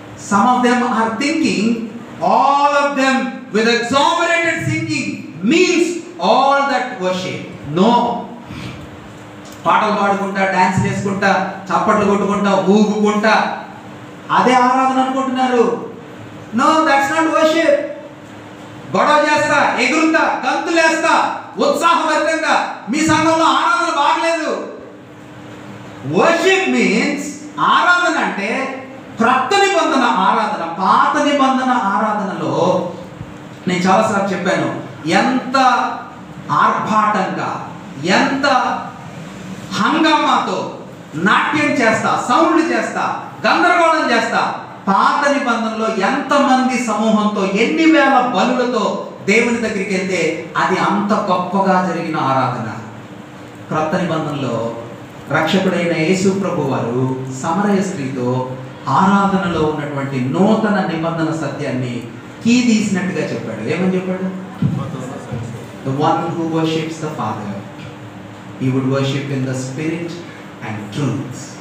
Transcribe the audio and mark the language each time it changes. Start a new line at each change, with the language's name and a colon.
English: Some of them are thinking all of them with exaggerated singing means all that worship. No.
Telugu: పాటలు పాడుకుంటా, dance చేసుకుంటా, చప్పట్లు కొట్టుకుంటా, ఊగుకుంటా అదే ఆరాధన అనుకుంటున్నారు.
English: No, that's not worship.
Telugu: గొడవ చేస్తా, ఎగురుతా, గంతులేస్తా, ఉత్సాహభరితంగా మీ సంఘంలో ఆరాధన బాగలేదు.
English: worship means
Telugu: ఆరాధన అంటే క్రొత్త నిబంధన ఆరాధన. పాత నిబంధన ఆరాధనలో నేను చాలాసార్లు చెప్పాను, ఎంత ఆర్భాటంగా, ఎంత హంగామాతో నాట్యం చేస్తా, సౌండ్లు చేస్తా, గందరగోళం చేస్తా. పాత నిబంధనలో ఎంతమంది సమూహంతో, ఎన్ని వేల బలులతో దేవుని దగ్గరికి వెళ్తే అది అంత గొప్పగా జరిగిన ఆరాధన. క్రొత్త నిబంధనలో రక్షకుడైన యేసు ప్రభు వారు సమరయ స్త్రీతో ఆరాధనలో ఉన్నటువంటి నూతన నిబంధన సత్యాన్ని కీ తీసినట్టుగా చెప్పాడు. ఏమని చెప్పాడు?
English: The one who worships the Father, he would worship in the spirit and truth.